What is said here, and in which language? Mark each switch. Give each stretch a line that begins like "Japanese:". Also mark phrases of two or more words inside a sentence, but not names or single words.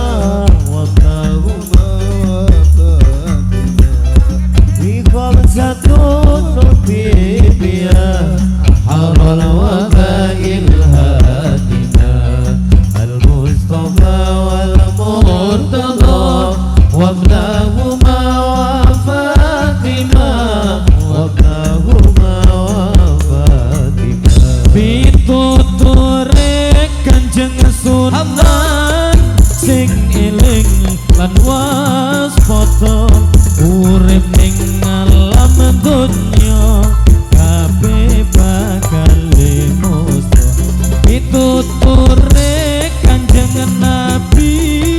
Arabic: وابناهما وفاطمة خمسة نبي بها حر الوباء الهاتمة المصطفى والمرتضى وابناهما وفاطمة وابناهما وفاطمة
Javanese: pituture Kanjeng Sunan sing eling lan waspada urip ning alam donya kabeh bakal musto pituture Kanjeng Nabi